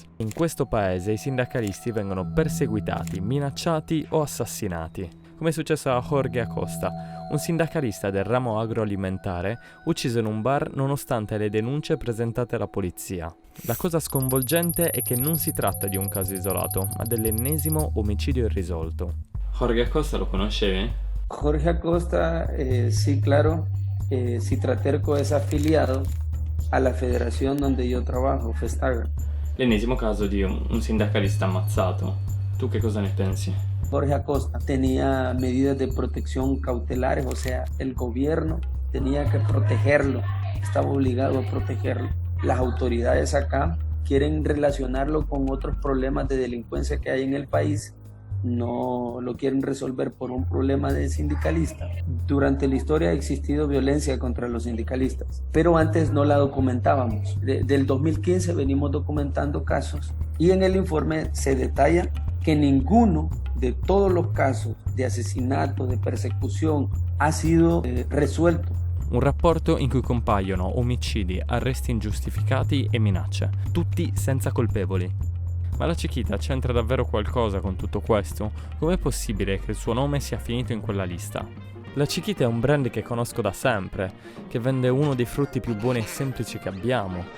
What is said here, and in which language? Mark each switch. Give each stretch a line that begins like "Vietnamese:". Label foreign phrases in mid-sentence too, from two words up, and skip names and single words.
Italian: In questo paese i sindacalisti vengono perseguitati, minacciati o assassinati, come è successo a Jorge Acosta, un sindacalista del ramo agroalimentare ucciso in un bar nonostante le denunce presentate alla polizia. La cosa sconvolgente è che non si tratta di un caso isolato, ma dell'ennesimo omicidio irrisolto. Jorge Acosta lo conoscevi?
Spanish: Jorge Acosta, sí, claro. Citraterco es afiliado a la federación donde yo trabajo, Festagra. L'ennesimo caso di un sindacalista ammazzato. Tu che cosa ne pensi? Jorge Acosta tenía medidas de protección cautelares, o sea, el gobierno tenía que protegerlo, estaba obligado a protegerlo. Las autoridades acá quieren relacionarlo con otros problemas de delincuencia que hay en el país, no lo quieren resolver por un problema de sindicalista. Durante la historia ha existido violencia contra los sindicalistas, pero antes no la documentábamos. Del 2015 venimos documentando casos y en el informe se detalla que ninguno de todos los casos de asesinato, de persecución, ha sido resuelto.
Italian: Un rapporto in cui compaiono omicidi, arresti ingiustificati e minacce, tutti senza colpevoli. Ma la Chiquita c'entra davvero qualcosa con tutto questo? Com'è possibile che il suo nome sia finito in quella lista? La Chiquita è un brand che conosco da sempre, che vende uno dei frutti più buoni e semplici che abbiamo.